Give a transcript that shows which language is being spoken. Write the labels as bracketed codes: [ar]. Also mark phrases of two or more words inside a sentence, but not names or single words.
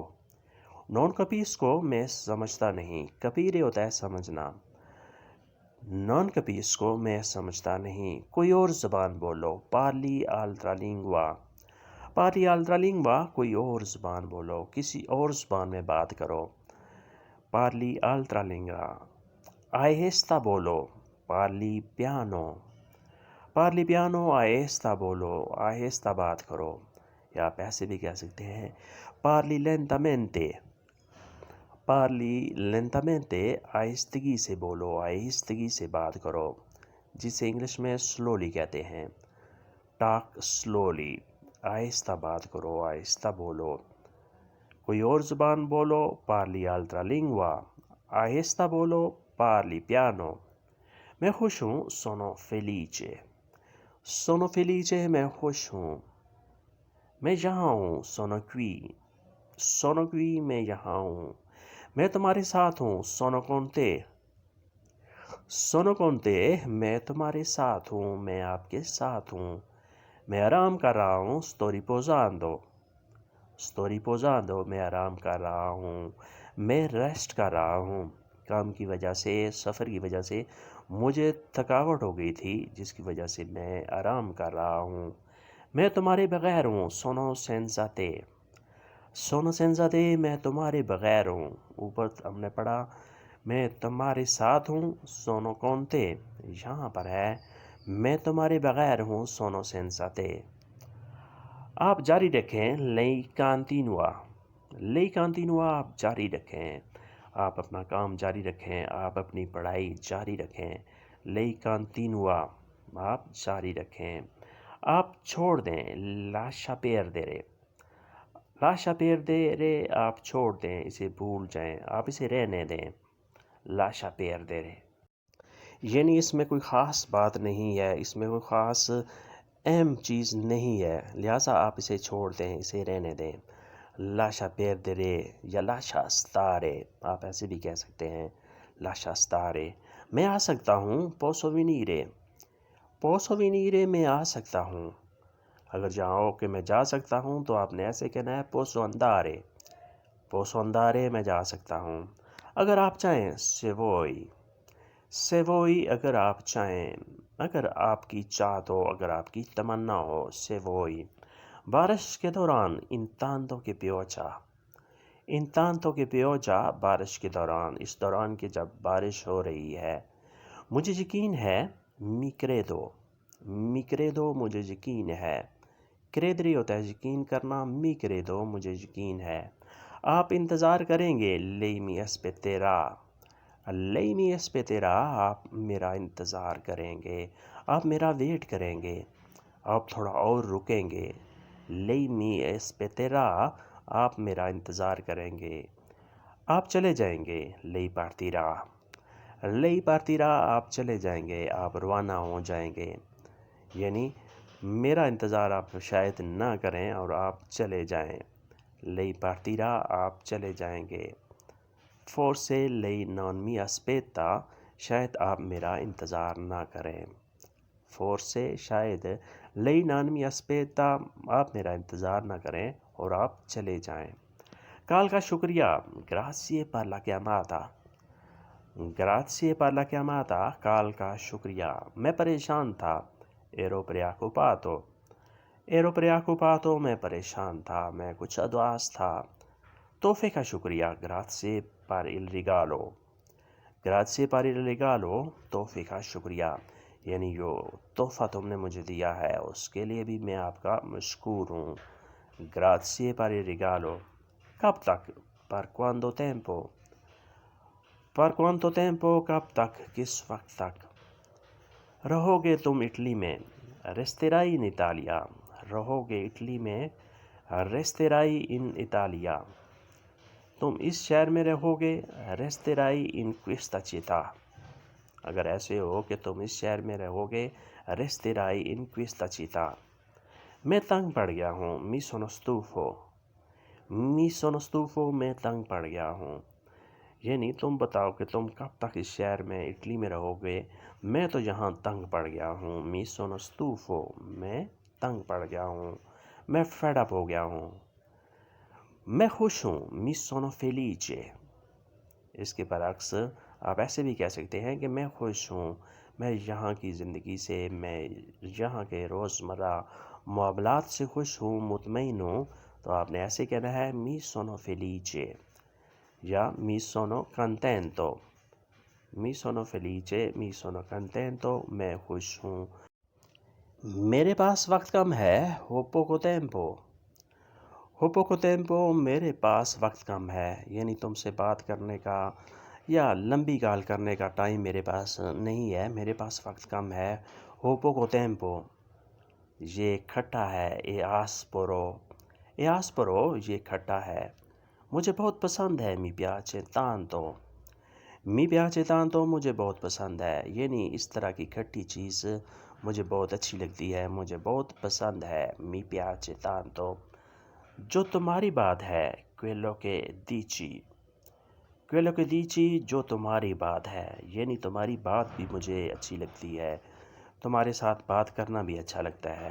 [it] non capisco، [ur] میں سمجھتا نہیں. capire ہوتا ہے سمجھنا. [it] non capisco، [ur] میں سمجھتا نہیں. کوئی اور زبان بولو. [it] parli altra lingua. parli altra lingua، [ur] کوئی اور زبان بولو، کسی اور زبان میں بات کرو. [it] parli altra lingua. [ur] آہستہ بولو. [it] parli piano. parli piano، [ur] آہستہ بولو، آہستہ بات کرو. یا آپ ایسے بھی کہہ سکتے ہیں [it] parli lentamente. parli lentamente، [ur] آہستگی سے بولو، آہستگی سے بات کرو، جسے انگلش میں slowly کہتے ہیں. [en] talk slowly، [ur] آہستہ بات کرو، آہستہ بولو. کوئی اور زبان بولو. [it] parli altra lingua. [ur] آہستہ بولو. [it] parli piano. [ur] میں خوش ہوں. [it] sono felice. sono felice، [ur] میں خوش ہوں. میں یہاں ہوں. [it] sono qui. sono qui، [ur] میں یہاں ہوں. میں تمہارے ساتھ ہوں. [it] sono con te. sono con te، [ur] میں تمہارے ساتھ ہوں، میں آپ کے ساتھ ہوں. میں آرام کر رہا ہوں. [it] sto riposando. sto riposando، [ur] میں آرام کر رہا ہوں، میں ریسٹ کر رہا ہوں. کام کی وجہ سے، سفر کی وجہ سے مجھے تھکاوٹ ہو گئی تھی، جس کی وجہ سے میں آرام کر رہا ہوں. میں تمہارے بغیر ہوں. [it] sono senza te. sono senza te، [ur] میں تمہارے بغیر ہوں. اوپر ہم نے پڑھا میں تمہارے ساتھ ہوں. [it] sono con te. [ur] یہاں پر ہے میں تمہارے بغیر ہوں. [it] sono senza te. [ur] آپ جاری رکھیں. [it] lei continua. lei continua، [ur] آپ جاری رکھیں، آپ اپنا کام جاری رکھیں، آپ اپنی پڑھائی جاری رکھیں. [it] lei continua، [ur] آپ جاری رکھیں. آپ چھوڑ دیں. [it] lascia perdere. lascia perdere، [ur] آپ چھوڑ دیں، اسے بھول جائیں، آپ اسے رہنے دیں. [it] lascia perdere. [ur] یعنی اس میں کوئی خاص بات نہیں ہے، اس میں کوئی خاص اہم چیز نہیں ہے، لہٰذا آپ اسے چھوڑ دیں، اسے رہنے دیں. [it] lascia perdere یا lascia stare، [ur] آپ ایسے بھی کہہ سکتے ہیں. [it] lascia stare. [ur] میں آ سکتا ہوں. [it] posso venire. posso venire، [ur] میں آ سکتا ہوں. اگر جاؤ کہ میں جا سکتا ہوں تو آپ نے ایسے کہنا ہے [it] posso andare. posso andare، [ur] میں جا سکتا ہوں. اگر آپ چاہیں. [it] se vuoi. se vuoi، [ur] اگر آپ چاہیں، اگر آپ کی چاہت ہو، اگر آپ کی تمنا ہو. [it] se vuoi. [ur] بارش کے دوران. [it] intanto che pioggia. intanto che pioggia، [ur] بارش کے دوران، اس دوران کہ جب بارش ہو رہی ہے. مجھے یقین ہے. [it] mi credo. mi credo، [ur] مجھے یقین ہے. credere ہوتا ہے یقین کرنا. [it] mi credo، [ur] مجھے یقین ہے. آپ انتظار کریں گے. [it] lei mi aspetterà. lei mi aspetterà، [ur] آپ میرا انتظار کریں گے، آپ میرا ویٹ کریں گے، آپ تھوڑا اور رکیں گے. [it] lei mi aspetterà، [ur] آپ میرا انتظار کریں گے. آپ چلے جائیں گے. [it] lei partirà. lei partirà، [ur] آپ چلے جائیں گے، آپ روانہ ہو جائیں گے. یعنی میرا انتظار آپ شاید نہ کریں اور آپ چلے جائیں. [it] lei partirà، [ur] آپ چلے جائیں گے. [it] forse lei non mi aspetta، [ur] شاید آپ میرا انتظار نہ کریں. forse شاید [it] lei non mi aspetta [ur] آپ میرا انتظار نہ کریں اور آپ چلے جائیں. کال کا شکریہ [it] grazie per la chiamata. grazie per la chiamata [ur] کال کا شکریہ. میں پریشان تھا [it] ero preoccupato. [ur] ero preoccupato میں پریشان تھا میں کچھ اداس تھا. تحفے کا شکریہ [it] grazie per il regalo. grazie per il regalo [ur] تحفے کا شکریہ یعنی جو تحفہ تم نے مجھے دیا ہے اس کے لیے بھی میں آپ کا مشکور ہوں. [it] grazie per il regalo. [ur] کب تک [it] per quanto tempo. per quanto tempo [ur] کب تک کس وقت تک. رہو گے تم اٹلی میں [it] resterai in Italia. [ur] رہو گے اٹلی میں [it] resterai in Italia. [ur] تم اس شہر میں رہو گے [it] resterai in questa città. [ur] اگر ایسے ہو کہ تم اس شہر میں رہو گے [it] resterai in questa città. [ur] میں تنگ پڑ گیا ہوں [it] mi sono stufo. mi sono stufo [ur] میں تنگ پڑ گیا ہوں یعنی تم بتاؤ کہ تم کب تک اس شہر میں اٹلی میں رہو گے. میں تو یہاں تنگ پڑ گیا ہوں [it] mi sono stufo [ur] میں تنگ پڑ گیا ہوں میں فیڈ اپ ہو گیا ہوں. میں خوش ہوں [it] mi sono felice. [ur] اس کے برعکس آپ ایسے بھی کہہ سکتے ہیں کہ میں خوش ہوں میں یہاں کی زندگی سے میں یہاں کے روزمرہ معاملات سے خوش ہوں مطمئن ہوں. تو آپ نے ایسے کہنا ہے [it] mi sono felice [ur] یا [it] mi sono contento. mi sono felice mi sono contento [ur] میں خوش ہوں. میرے پاس وقت کم ہے [it] ho poco tempo. ho poco tempo [ur] میرے پاس وقت کم ہے یعنی تم سے بات کرنے کا یا لمبی کال کرنے کا ٹائم میرے پاس نہیں ہے میرے پاس وقت کم ہے. [it] ho poco tempo. [ur] یہ کھٹا ہے [it] e aspro. e aspro [ur] یہ کھٹا ہے. مجھے بہت پسند ہے [it] mi piace tanto. mi piace tanto [ur] مجھے بہت پسند ہے یعنی اس طرح کی کھٹی چیز مجھے بہت اچھی لگتی ہے مجھے بہت پسند ہے [it] mi piace tanto. [ur] جو تمہاری بات ہے [it] quello che dici. quello che dici [ur] جو تمہاری بات ہے یعنی تمہاری بات بھی مجھے اچھی لگتی ہے تمہارے ساتھ بات کرنا بھی اچھا لگتا ہے.